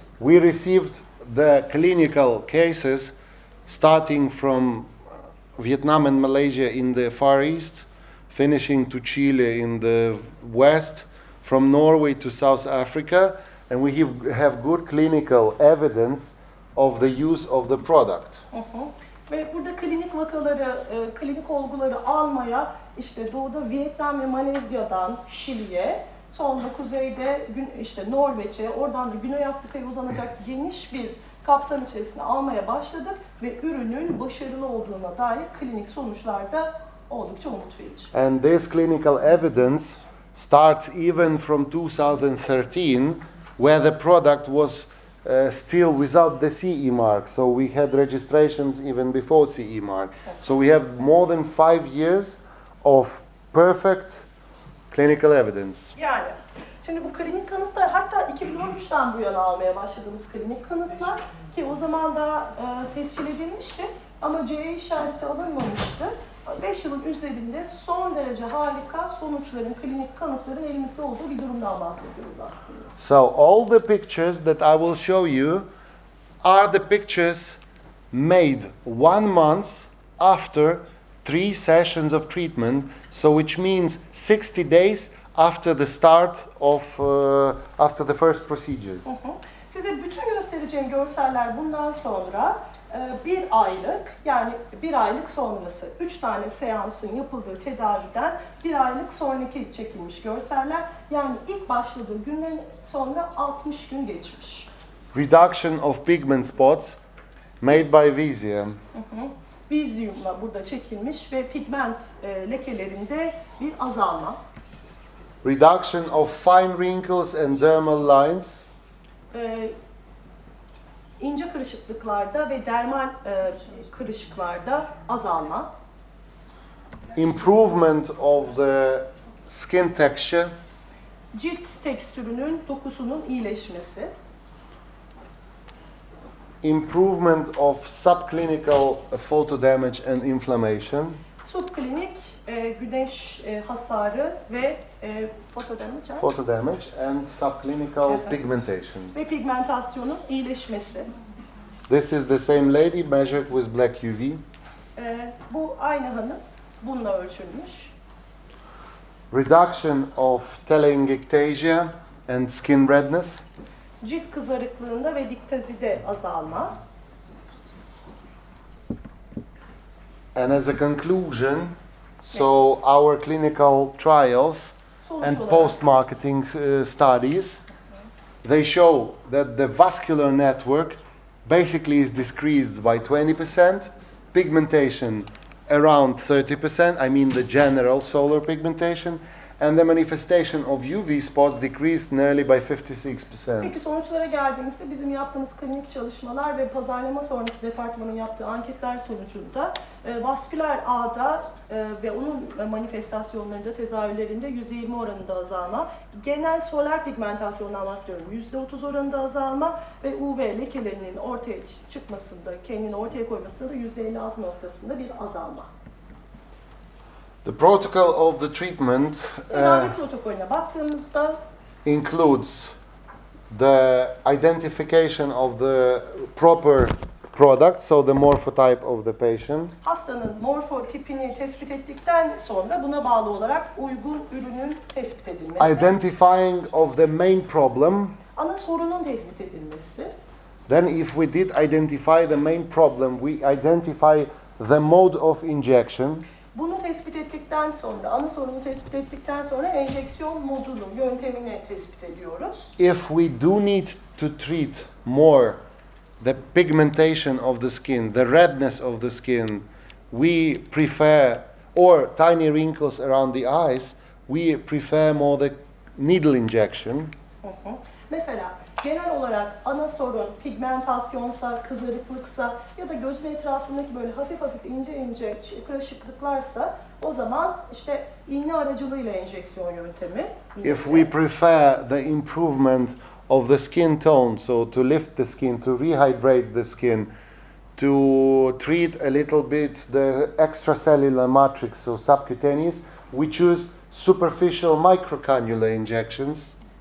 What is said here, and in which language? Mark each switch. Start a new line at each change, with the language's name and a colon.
English: We received the clinical cases starting from Vietnam and Malaysia in the Far East, finishing to Chile in the West, from Norway to South Africa, and we have good clinical evidence of the use of the product.
Turkish: Ve burada klinik vakaları, klinik olguları almaya işte doğuda Vietnam ve Malezya'dan Şili'ye, sonra kuzeyde Norveç'e, oradan da Güney Afrika'ya uzanacak geniş bir kapsam içerisine almaya başladık ve ürünün başarılı olduğuna dair klinik sonuçlar da oldukça umut verici.
English: And this clinical evidence starts even from 2013, where the product was still without the CE mark. So we had registrations even before CE mark. So we have more than 5 years of perfect clinical evidence.
Turkish: Yani şimdi bu klinik kanıtlar hatta 2013'ten bu yana almaya başladığımız klinik kanıtlar ki o zaman da tescil edilmişti ama CE işareti alınmamıştı. 5 yılın üzerinde son derece harika sonuçların, klinik kanıtların elimizde olduğu bir durumdan bahsediyoruz aslında.
English: So all the pictures that I will show you are the pictures made 1 month after 3 sessions of treatment, so which means 60 days after the start of after the first procedures.
Turkish: Size bütün göstereceğim görseller bundan sonra bir aylık sonrası 3 tane seansın yapıldığı tedaviden bir aylık sonraki çekilmiş görseller. Yani ilk başladığı günden sonra 60 gün geçmiş.
English: Reduction of pigment spots made by Visium.
Turkish: Visium'la burada çekilmiş ve pigment lekelerinde bir azalma.
English: reduction of fine wrinkles and dermal lines,
Turkish: İnce kırışıklıklarda ve dermal kırışıklarda azalma,
English: improvement of the skin texture,
Turkish: cilt tekstürünün, dokusunun iyileşmesi,
English: improvement of subclinical photo damage and inflammation,
Turkish: subklinik güneş hasarı ve
English: photo damage and subclinical
Turkish: Evet.
English: pigmentation.
Turkish: ve pigmentasyonun iyileşmesi.
English: This is the same lady measured with black UV.
Turkish: Bu aynı hanım bununla ölçülmüş.
English: Reduction of telangiectasia and skin redness,
Turkish: Cilt kızarıklığında ve diktazide azalma.
English: and as a conclusion, so our clinical trials
Turkish: Sonuç
English: and
Turkish: olarak
English: post-marketing studies, they show that the vascular network basically is decreased by 20%, pigmentation around 30%, I mean the general solar pigmentation, and the manifestation of UV spots decreased nearly by 56%.
Turkish: Peki sonuçlara geldiğimizde bizim yaptığımız klinik çalışmalar ve pazarlama sonrası departmanın yaptığı anketler sonucunda vasküler ağda ve onun manifestasyonlarında, tezahürlerinde %20 oranında azalma, genel solar pigmentasyondan bahsediyorum, %30 oranında azalma ve UV lekelerinin ortaya çıkmasında, kendini ortaya koymasında da %56 noktasında bir azalma.
English: The protocol of the treatment
Turkish: Tedavi protokolüne baktığımızda
English: includes the identification of the proper product, so the morphotype of the patient,
Turkish: hastanın morfotipini tespit ettikten sonra buna bağlı olarak uygun ürünün tespit edilmesi,
English: identifying of the main problem.
Turkish: ana sorunun tespit edilmesi,
English: Then if we did identify the main problem, we identify the mode of injection.
Turkish: bunu tespit ettikten sonra, ana sorunu tespit ettikten sonra enjeksiyon modunu, yöntemini tespit ediyoruz.
English: If we do need to treat more the pigmentation of the skin, the redness of the skin, we prefer, or tiny wrinkles around the eyes, we prefer more the needle injection.
Turkish: Mesela genel olarak ana sorun pigmentasyonsa, kızarıklıksa ya da gözün etrafındaki böyle hafif hafif ince kırışıklıklarsa o zaman işte iğne aracılığıyla enjeksiyon yöntemi.
English: If we prefer the improvement of the skin tone, so to lift the skin, to rehydrate the skin, to treat a little bit the extracellular matrix, so subcutaneous, we choose superficial microcannula injections.